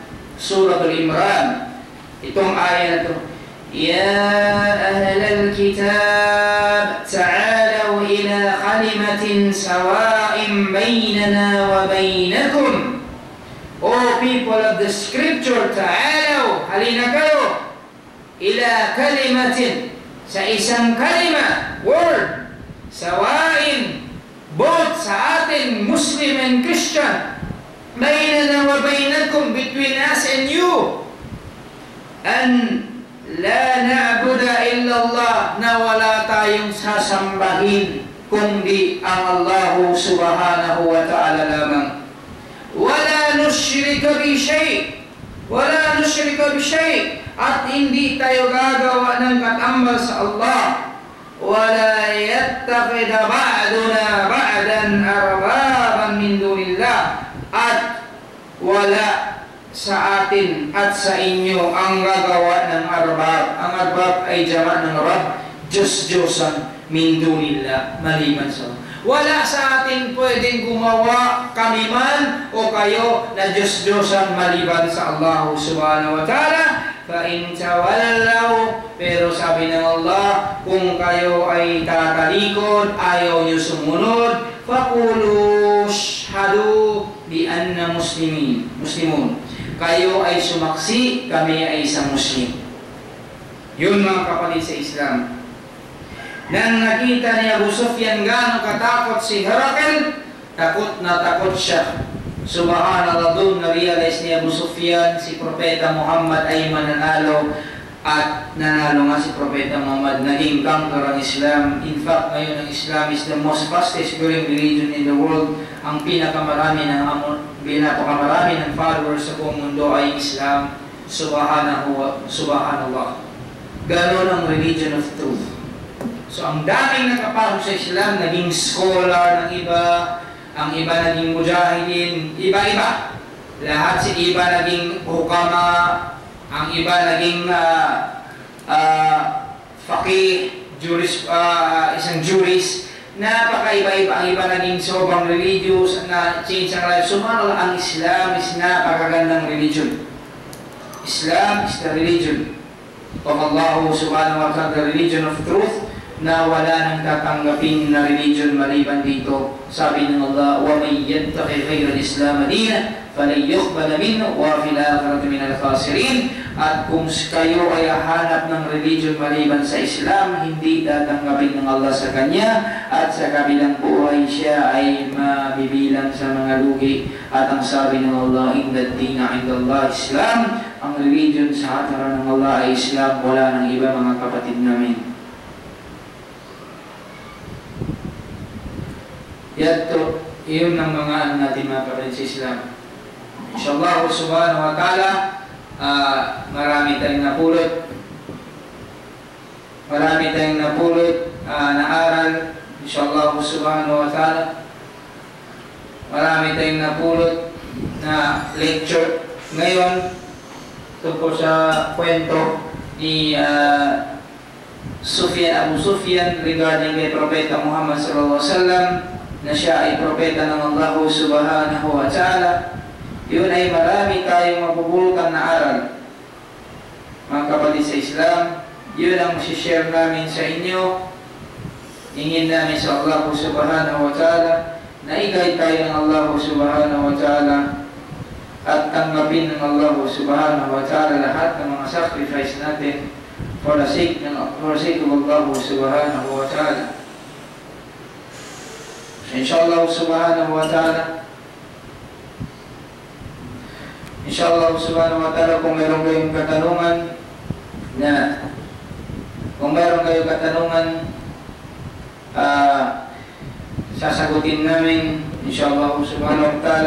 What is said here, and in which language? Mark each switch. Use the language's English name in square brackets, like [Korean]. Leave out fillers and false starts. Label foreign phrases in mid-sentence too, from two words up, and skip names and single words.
[Filipino] Suratul Imran. Itong ayat na ito. [Arabic] يا أهل الكتاب تعالوا إلى كلمة سواء بيننا وبينكم. [English] O people of the scripture, [Filipino] ta'alaw, halina kayo. Ila kalimatin, sa isang kalima, word, sawa'in, both sa atin, [English] Muslim and Christian, [Arabic] بيننا وبينكم, [English] between us and you, [Arabic] أن لا نعبد إلا الله, [Filipino] na wala tayong sasambahin kundi ang Allah [Arabic] سبحانه وتعالى [Filipino] lamang. [Arabic] ولا نشرك بشيء ولا نشرك بشيء', [Filipino] at hindi tayo gagawa ng katambal sa Allah. [Arabic] ولا يتخذ بعضنا بعضا أربابا من دون الله, [Filipino] at wala sa atin at sa inyo ang gagawa ng arbab. Ang arbab ay jama ng Rab, Diyos-Diyosan [Arabic] من دون الله, [Filipino] maliban sa Allah. Wala sa atin pwedeng gumawa, kami man o kayo, na Diyos-Diyosan maliban sa Allah [Arabic] سبحانه وتعالى. فَإِنْ تَوَلَّوْا, [Filipino] pero sabi ng Allah, kung kayo ay tatalikod, ayaw nyo sumunod, [Arabic] فَقُولُوا اشْهَدُوا بِأَنَّ muslimun. [Filipino] Kayo ay sumaksi, kami ay isang Muslim. Yun mga kapatid sa Islam. Nang nakita ni Abu Sufyan gano'ng katakot si Herakil, takot na takot siya. Subhanallah, doon na-realize ni Abu Sufyan si Propeta Muhammad ay mananalo, at nanalo nga si Propeta Muhammad. Naging conqueror ang Islam. [English] In fact, [Filipino] ngayon ang [English] Islam is the most fastest growing religion in the world. [Filipino] Ang pinakamarami ng followers sa buong mundo ay Islam. Subhanallah. Ganon ang religion of truth. So ang daming nakapasok sa Islam, naging scholar ng iba, ang iba naging mujahidin, iba-iba. Lahat si iba naging hukama, ang iba naging faqih, isang jurist. Napakaiba-iba. Ang iba naging sobrang religious, na change ang life. Subhanallah, ang Islam is napakagandang religion. [English] Islam is the religion of Allah [Arabic] سبحانه وتعالى, [English] the religion of truth, [Filipino] na wala nang tatanggapin na religion maliban dito. [Arabic] Sabi ng Allah, وَمَنْ يَتَّقِ غَيْرَ الْإِسْلَامَ دِينًا فَلَنْ يُقْبَلَ مِنْهُ وَفِي الْآخِرَةِ مِنَ الْخَاسِرِينَ. [Filipino] At kung kayo ay hanap ng religion maliban sa Islam, hindi tatanggapin ng Allah sa kanya, at sa kabilang buhay siya ay mabibilang sa mga lugi. At ang sabi ng Allah, [Arabic] إن الدين عند الله إسلام, [Filipino] ang religion sa hataran ng Allah ay Islam, wala ng iba, mga kapatid namin. Yato, iyon ang mga ano natin mga kapatid sa Islam. [Arabic] إن شاء الله سبحانه وتعالى, [Filipino] marami tayong napulot. Marami tayong napulot na aral. [Arabic] إن شاء الله سبحانه وتعالى. [Filipino] Marami tayong napulot na lecture. Ngayon, tungkol sa kwento ni Abu Sufyan regarding kay Propeta Muhammad [Arabic] صلى الله عليه وسلم, [Filipino] na siya ay propeta ng Allah [Arabic] سبحانه وتعالى. [Filipino] Yun ay marami tayong mapupulutan na aral, mga kapatid sa Islam. Yun ang share namin sa inyo. Hingin namin sa Allah [Arabic] سبحانه وتعالى [Filipino] na i-guide tayo ng Allah [Arabic] سبحانه وتعالى, [Filipino] at tanggapin ng Allah [Arabic] سبحانه وتعالى [Filipino] lahat ng mga sacrifice natin [English] for the sake of Allah [Arabic] سبحانه وتعالى. إن شاء الله سبحانه وتعالى, [Filipino] kung meron kayong katanungan sasagutin namin inshallah [Arabic] سبحانه وتعالى.